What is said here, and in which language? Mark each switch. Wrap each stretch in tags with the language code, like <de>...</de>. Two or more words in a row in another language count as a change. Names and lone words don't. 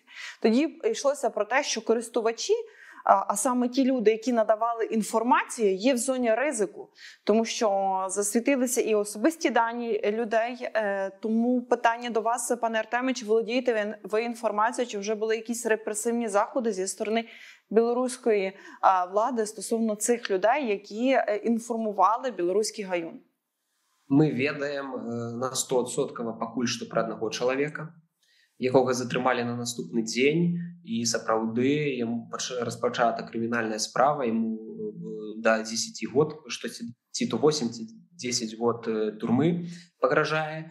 <uk>Тоді йшлося про те, що користувачі, а саме ті люди, які надавали інформацію, є в зоні ризику, тому що засвітилися і особисті дані людей. Тому питання до вас, пане Артеме, чи володієте ви інформацією, чи вже були якісь репресивні заходи зі сторони білоруської влади стосовно цих людей, які інформували «Білоруський Гаюн»?</uk> <be>Мы ведаем на 100% пакуль што пра аднаго чалавека, якога затрымалі на наступны дзень, і сапраўды яму распачата крымінальная справа, яму да 10 год, што ці то 8, ці 10 год турмы пагражае.</be>